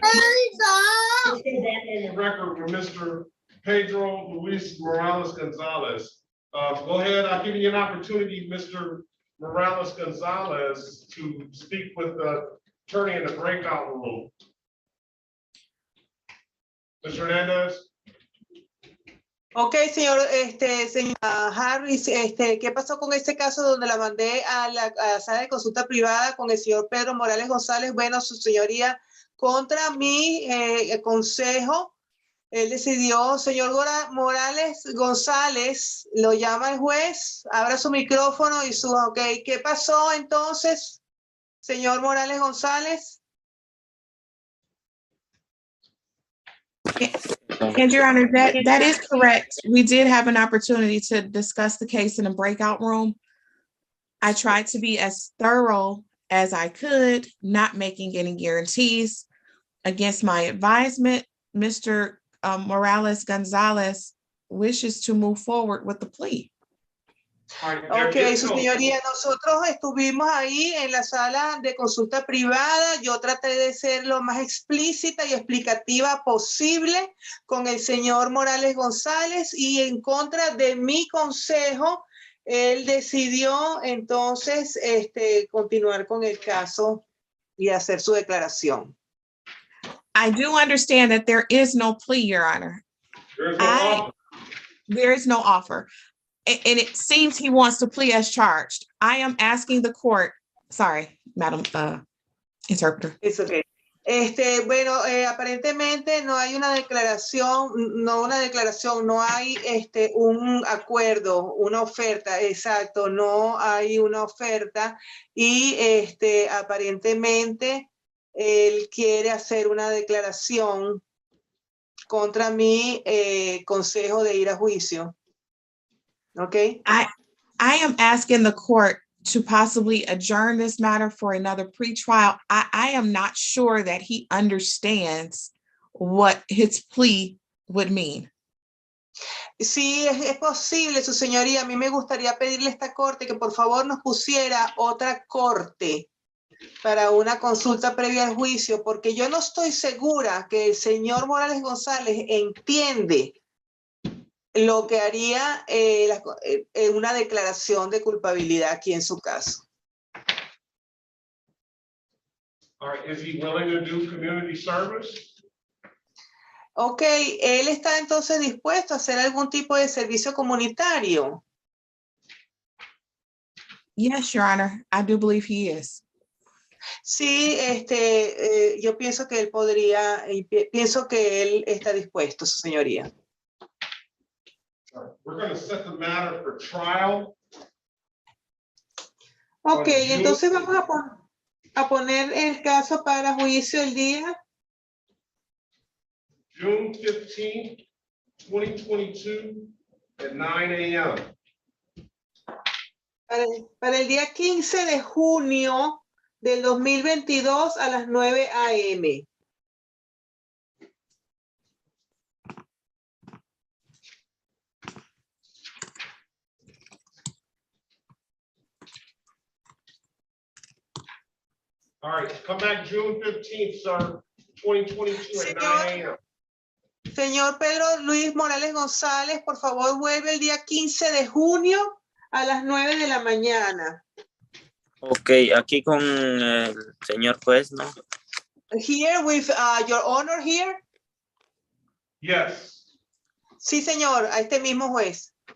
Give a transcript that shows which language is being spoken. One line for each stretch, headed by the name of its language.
English: Let's go back on the record with Mr. Pedro Luis Morales Gonzalez. Go ahead, I'll give you an opportunity, Mr. Morales Gonzalez, to speak with the attorney in the breakout room. Mr. Hernandez.
Spanish: Ok, señor Harris, ¿qué pasó con ese caso donde la mandé a la sala de consulta privada con el señor Pedro Morales González? Bueno, su señoría, contra mi consejo, él decidió, señor Morales González, lo llama el juez, abra su micrófono y su, ok, ¿qué pasó entonces, señor Morales González?
English: And Your Honor, that is correct. We did have an opportunity to discuss the case in a breakout room. I tried to be as thorough as I could, not making any guarantees. Against my advisement, Mr. Morales Gonzalez wishes to move forward with the plea.
Spanish: Ok, su señoría, nosotros estuvimos ahí en la sala de consulta privada. Yo traté de ser lo más explícita y explicativa posible con el señor Morales González y en contra de mi consejo, él decidió entonces continuar con el caso y hacer su declaración.
English: I do understand that there is no plea, Your Honor. There is no offer. And it seems he wants to plea as charged. I am asking the court, sorry, Madam Interpreter. It's okay.
Spanish: Bueno, aparentemente no hay una declaración, no hay un acuerdo, una oferta, exacto, no hay una oferta y aparentemente él quiere hacer una declaración contra mi consejo de ir a juicio.
English: Okay. I am asking the court to possibly adjourn this matter for another pretrial. I am not sure that he understands what his plea would mean.
Spanish: Sí, es posible, su señoría. A mí me gustaría pedirle a esta corte que por favor nos pusiera otra corte para una consulta previa al juicio, porque yo no estoy segura que el señor Morales González entiende lo que haría una declaración de culpabilidad aquí en su caso.
English: All right, is he willing to do community service?
Spanish: Ok, él está entonces dispuesto a hacer algún tipo de servicio comunitario.
English: Yes, Your Honor, I do believe he is.
Spanish: Sí, yo pienso que él podría, pienso que él está dispuesto, su señoría.
English: All right, we're going to set the matter for trial.
Spanish: Ok, entonces vamos a poner el caso para juicio el día
English: June 15th, 2022 at 9 a.m.
Spanish: Para el día 15 de junio del 2022 a las 9 a.m.
English: All right, come back June 15th, sir, 2022 at 9 a.m.
Spanish: Señor Pedro Luis Morales González, por favor, vuelve el día 15 de junio a las 9 de la mañana. Ok, aquí con el señor juez, ¿no?
English: Here with your honor here. Yes.
Spanish: Sí, señor, a este mismo juez.